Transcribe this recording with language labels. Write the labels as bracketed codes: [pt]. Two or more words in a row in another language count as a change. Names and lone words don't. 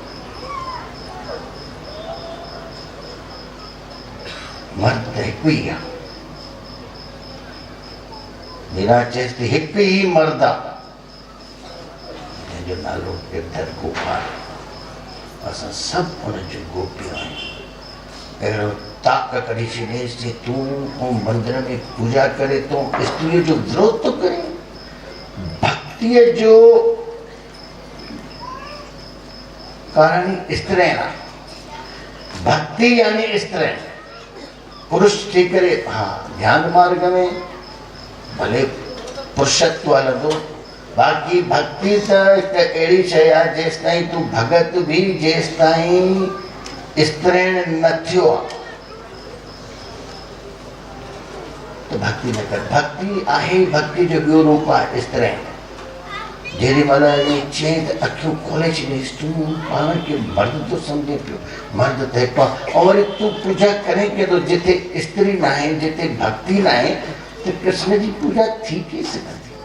[sd] मर्द त हिकु ई आहे मीरा चएसि थी हिकु ई मर्द आहे जंहिंजो नालो गिरधर गोपाल असां सभु हुनजो गोपियूं आहियूं अहिड़ो ताक कढी छॾेसि जे तूं मंदिर में पूजा करे तो स्त्रीअ जो विरोध थो करे भक्तिअ जो कारण स्त्रीण भक्ति यानी स्त्रीण पुरुष थी करे हाँ ध्यान मार्ग में भले पुरुषत्व हलंदो बाक़ी भक्ति त हिकु अहिड़ी शइ आहे जेसिताईं तूं भगत बि जेसिताईं स्त्रीण न थियो आहे त भक्ति न कर भक्ति आहे भक्ति जो ॿियो रूप आहे स्त्रीण जेॾी महिल ईअं चई त अखियूं खोले छॾीसि तूं पाण खे मर्द थो सम्झे पियो मर्द त हिकु आहे ऐं वरी तूं पूजा करे केॾो जिते स्त्री न आहे जिते भक्ति न आहे त कृष्ण जी पूजा थी कीअं सघंदी